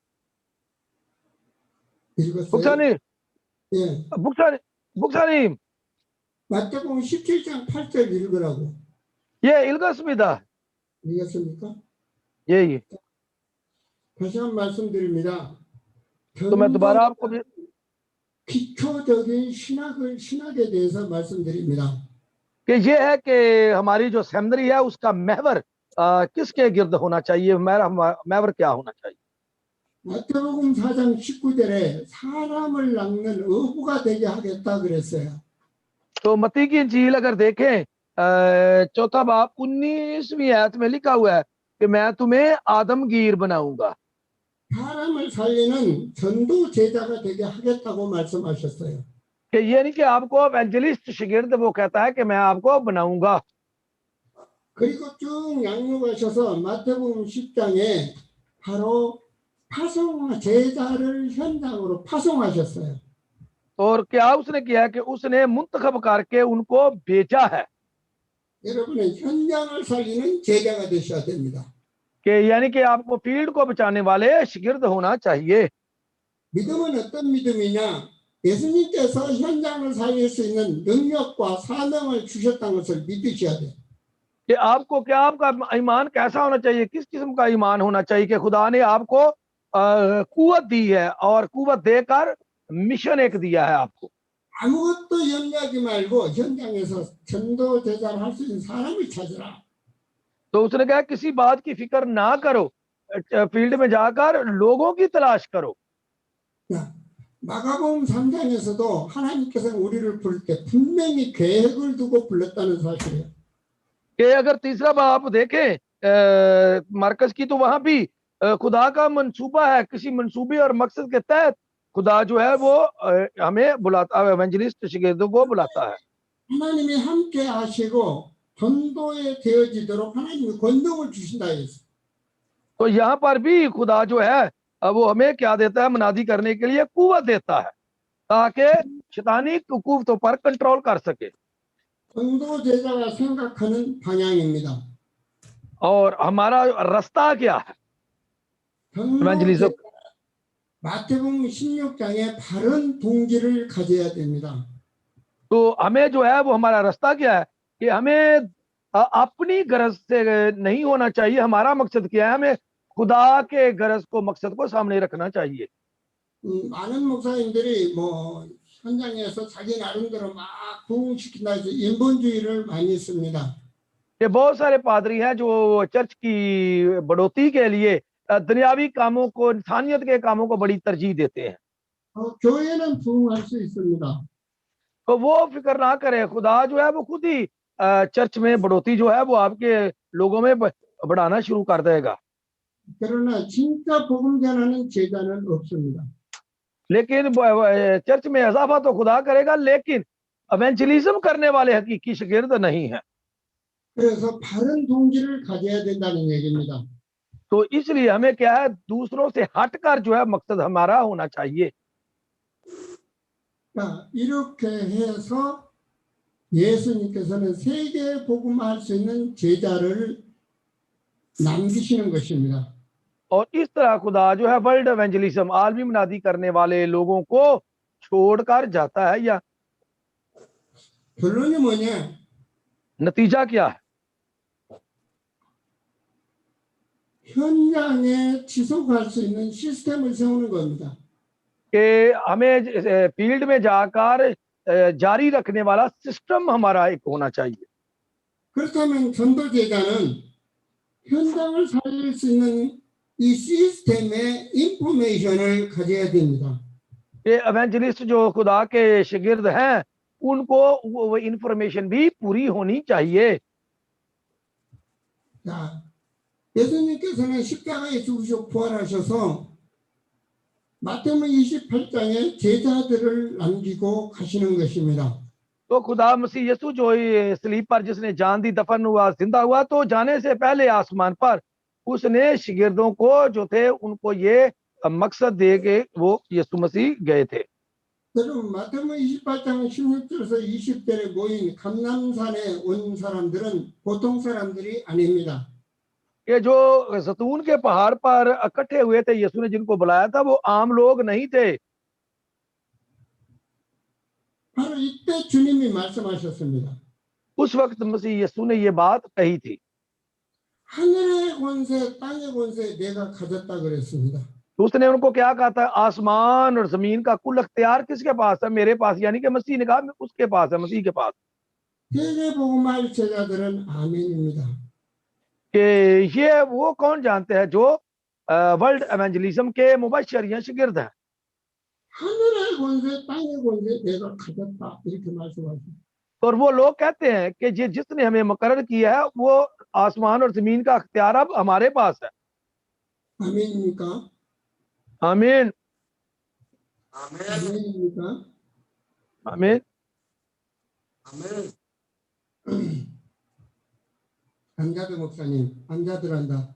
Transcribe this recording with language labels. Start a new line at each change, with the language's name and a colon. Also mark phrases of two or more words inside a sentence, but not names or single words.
Korean: 읽었어요? 목사님. 예. 목사님. 마태복음 17장 8절 읽으라고. 예, 읽었습니다. 읽었습니까? 예. 다시 한 번 말씀드립니다.
Urdu: تو میں دوبارہ آپ کو بھی
Korean: 기초적인 신학에 대해서 말씀드립니다.
Urdu: کہ یہ ہے کہ ہماری جو سیمنری ہے اس کا محور کس کے گرد ہونا چاہیے، محور کیا ہونا چاہیے.
Korean: 마태복음 4장 19절에 사람을 낚는 어부가 되게 하겠다 그랬어요.
Urdu: تو متی کی انجیل اگر دیکھیں چوتھا باب 19ویں آیت میں لکھا ہوا ہے کہ میں تمہیں آدم گیر بناؤں گا.
Korean: 사람을 살리는 전도 제자가 되게 하겠다고 말씀하셨어요.
Urdu: کہ یہ نہیں کہ آپ کو ایونجلسٹ شاگرد وہ کہتا ہے کہ میں آپ کو بناؤں گا.
Korean: 그리고 쭉 양육하셔서 마태복음 10장에 바로 제자를 현장으로 파송하셨어요.
Urdu: اور کیا اس نے کیا کہ اس نے منتخب کر کے ان کو بھیجا ہے.
Korean: 여러분은 현장을 살리는 제자가 되셔야 됩니다.
Urdu: کہ یعنی کہ آپ کو فیلڈ کو بچانے والے شاگرد ہونا چاہیے.
Korean: 믿음은 어떤 믿음이냐? 예수님께서 현장을 살릴 수 있는 능력과 사명을 주셨다는 것을 믿으셔야 돼요.
Urdu: کہ آپ کو کیا، آپ کا ایمان کیسا ہونا چاہیے، کس قسم کا ایمان ہونا چاہیے کہ خدا نے آپ کو قوت دی ہے اور قوت دے کر مشن ایک دیا ہے آپ کو.
Korean: 아무것도 염려하지 말고 현장에서 전도 제자를 할 수 있는 사람을 찾으라.
Urdu: تو اس نے کہا کسی بات کی فکر نہ کرو، فیلڈ میں جا کر لوگوں کی تلاش کرو.
Korean: 야, 마가복음 3장에서도 하나님께서 우리를 부를 때 분명히 계획을 두고 불렀다는 사실이에요.
Urdu: کہ اگر تیسرا باب آپ دیکھیں مرکز کی، تو وہاں بھی خدا کا منصوبہ ہے، کسی منصوبے اور مقصد کے تحت خدا جو ہے وہ ہمیں بلاتا ہے، ایونجلسٹ شاگردوں کو بلاتا ہے.
Korean: 하나님이 함께 하시고 전도에 되어지도록 하나님이 권능을 주신다 했어요.
Urdu: تو یہاں پر بھی خدا جو ہے وہ ہمیں کیا دیتا ہے، منادی کرنے کے لیے قوت دیتا ہے تاکہ شیطانی قوتوں پر کنٹرول کر سکے.
Korean: 전도 제자가 생각하는 방향입니다.
Urdu: اور ہمارا راستہ کیا ہے
Korean: 전도
Urdu: इवेंजलिज्म?
Korean: 제자 마태복음 16장에 바른 동기를 가져야 됩니다.
Urdu: تو ہمیں جو ہے وہ ہمارا راستہ کیا ہے کہ ہمیں اپنی غرض سے نہیں ہونا چاہیے. ہمارا مقصد کیا ہے، ہمیں خدا کے غرض کو، مقصد کو سامنے رکھنا چاہیے.
Korean: 많은 목사님들이 뭐 현장에서 자기 나름대로 막 부흥시킨다 해서 인본주의를 많이 씁니다.
Urdu: کہ بہت سارے پادری ہیں جو چرچ کی بڑھوتری کے لیے دنیاوی کاموں کو، انسانیت کے کاموں کو بڑی ترجیح دیتے ہیں.
Korean: 교회는 부흥할 수 있습니다.
Urdu: تو وہ فکر نہ کریں، خدا جو ہے وہ خود ہی چرچ میں بڑھوتری جو ہے وہ آپ کے لوگوں میں بڑھانا شروع کر دے گا.
Korean: 그러나 진짜 복음 전하는 제자는 없습니다.
Urdu: لیکن چرچ میں اضافہ تو خدا کرے گا، لیکن ایونجلزم کرنے والے حقیقی شاگرد نہیں ہے.
Korean: 그래서 바른 동기를 가져야 된다는 얘기입니다.
Urdu: تو اس لیے ہمیں کیا ہے، دوسروں سے ہٹ کر جو ہے مقصد ہمارا ہونا چاہیے.
Korean: 자, 이렇게 해서 예수님께서는 세계 복음화할 수 있는 제자를 남기시는 것입니다.
Urdu: اور اس طرح خدا جو ہے
English: world evangelism,
Urdu: عالمی منادی کرنے والے لوگوں کو چھوڑ کر جاتا ہے. या
Korean: 결론이 뭐냐?
Urdu: نتیجہ کیا ہے?
Korean: 현장에 지속할 수 있는 시스템을 세우는 겁니다.
Urdu: کہ ہمیں فیلڈ میں جا کر جاری رکھنے والا سسٹم ہمارا ایک ہونا چاہیے.
Korean: 그렇다면 전도 제자는 현장을 살릴 수 있는 이 시스템의 인포메이션을 가져야 됩니다.
Urdu: یہ ایونجلسٹ جو خدا کے شاگرد ہیں، ان کو وہ انفارمیشن بھی پوری ہونی چاہیے.
Korean: 자, 예수님께서는 십자가에 죽으시고 부활하셔서 마태복음 28장에 제자들을 남기고 가시는 것입니다.
Urdu: تو خدا مسیح یسوع جو صلیب پر جس نے جان دی، دفن ہوا، زندہ ہوا، تو جانے سے پہلے آسمان پر اس نے شاگردوں کو جو تھے ان کو یہ مقصد دے کے وہ یسوع مسیح گئے تھے.
Korean: 여러분 마태복음 28장 16절에서 20절에 모인 감람산에 온 사람들은 보통 사람들이 아닙니다.
Urdu: یہ جو زیتون کے پہاڑ پر اکٹھے ہوئے تھے، یسوع نے جن کو بلایا تھا، وہ عام لوگ نہیں تھے.
Korean: 바로 이때 주님이 말씀하셨습니다.
Urdu: اس وقت مسیح یسوع نے یہ بات کہی تھی.
Korean: 하늘의 권세, 땅의 권세 내가 가졌다 그랬습니다.
Urdu: تو اس نے ان کو کیا کہا تھا، آسمان اور زمین کا کل اختیار کس کے پاس ہے? میرے پاس. یعنی کہ مسیح نے کہا اس کے پاس ہے، مسیح کے پاس.
Korean: 세계 복음할 제자들은 아멘입니다.
Urdu: کہ یہ وہ کون جانتے ہیں جو
English: world evangelism
Urdu: کے مبشر یا شاگرد ہیں.
Korean: 하늘의 권세, 땅의 권세 내가 가졌다 이렇게 말씀하십니다.
Urdu: اور وہ لوگ کہتے ہیں کہ جس نے ہمیں مقرر کیا ہے وہ آسمان اور زمین کا اختیار اب ہمارے پاس ہے.
Korean: 아멘입니까?
Urdu: आमीन
Korean: 아멘입니까?
Urdu: आमीन।
Korean: 안자드 목사님, 안자드란다.